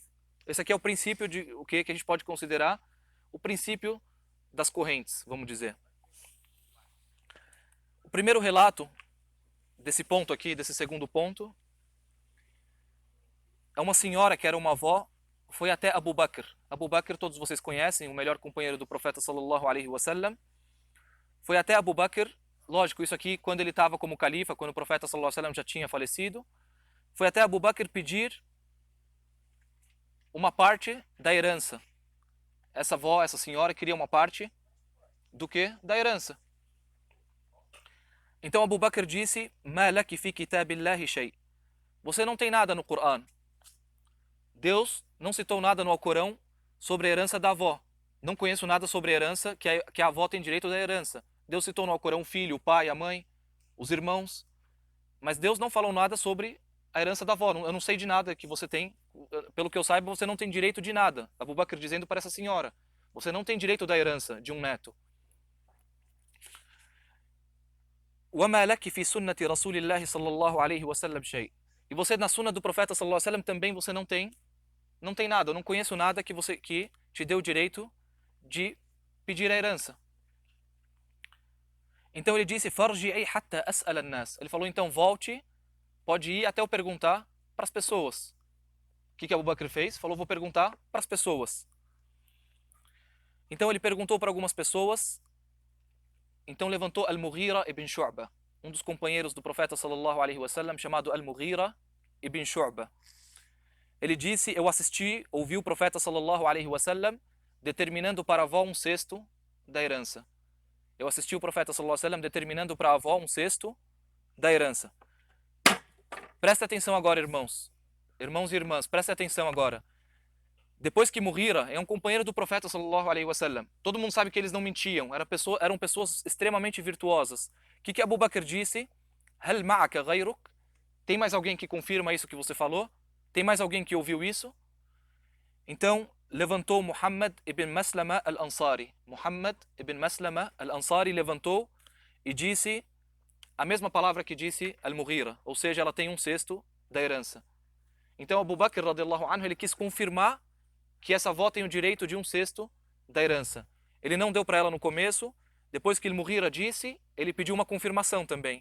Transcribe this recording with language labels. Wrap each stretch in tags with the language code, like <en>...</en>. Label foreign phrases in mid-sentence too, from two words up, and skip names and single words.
<pt>Esse aqui é o princípio de o que a gente pode considerar o princípio das correntes, vamos dizer. O primeiro relato desse ponto aqui, desse segundo ponto, é uma senhora que era uma avó, foi até Abu Bakr. Abu Bakr, todos vocês conhecem, o melhor companheiro do profeta</pt> <ar>صلى الله عليه وسلم.</ar> <pt>Foi até Abu Bakr, lógico, isso aqui quando ele estava como califa, quando o profeta</pt> <ar>صلى الله عليه وسلم</ar> <pt>já tinha falecido. Foi até Abu Bakr pedir uma parte da herança. Essa avó, essa senhora queria uma parte do que? Da herança. Então Abu Bakr disse:</pt> <ar>"ما لكِ في كتاب الله شيء".</ar> <pt>Você não tem nada no Corão. Deus não citou nada no Alcorão sobre a herança da avó. Não conheço nada sobre a herança, que a avó tem direito da herança. Deus citou no Alcorão o filho, o pai, a mãe, os irmãos. Mas Deus não falou nada sobre a herança da avó. Eu não sei de nada que você tem. Pelo que eu saiba, você não tem direito de nada. Abu Bakr dizendo para essa senhora: você não tem direito da herança de um neto.</pt> <ar>وَمَا لَكِ فِي سُنَّةِ رَسُولِ اللَّهِ صَلَّى اللَّهُ عَلَيْهِ وَسَلَّمْ شَيْءٍ.</ar> <pt>E você na sunna do profeta</pt> <ar>صلى الله عليه وسلم</ar> <pt>também você não tem nada. Eu não conheço nada que te dê o direito de pedir a herança. Então ele disse:</pt> <ar>"فارجعي حتى أسأل الناس".</ar> <pt>Ele falou: então volte, pode ir até eu perguntar para as pessoas. O que Abu Bakr fez? Falou: vou perguntar para as pessoas. Então ele perguntou para algumas pessoas. Então levantou Al-Mughira ibn Shu'ba, um dos companheiros do profeta</pt> <ar>صلى الله عليه وسلم,</ar> <pt>chamado Al-Mughira ibn Shu'ba. Ele disse: eu ouvi o profeta</pt> <ar>صلى الله عليه وسلم</ar> <pt>determinando para a avó um sexto da herança. Eu assisti o profeta</pt> <ar>صلى الله عليه وسلم</ar> <pt>determinando para a avó um sexto da herança. Presta atenção agora, irmãos. Irmãos e irmãs, presta atenção agora. Depois que Mughira é um companheiro do profeta</pt> <ar>صلى الله عليه وسلم,</ar> <pt>todo mundo sabe que eles não mentiam, eram pessoas extremamente virtuosas. O que Abu Bakr disse?</pt> <ar>هل معك غيرك?</ar> <pt>Tem mais alguém que confirma isso que você falou? Tem mais alguém que ouviu isso? Então levantou Muhammad ibn Maslama al-Ansari. Muhammad ibn Maslama al-Ansari levantou e disse a mesma palavra que disse Al-Mughira, ou seja, ela tem um sexto da herança. Então Abu Bakr</pt> <ar>رضي الله عنه,</ar> <pt>ele quis confirmar que essa avó tem o direito de um sexto da herança. Ele não deu para ela no começo, depois que Al-Mughira disse, ele pediu uma confirmação também.</pt>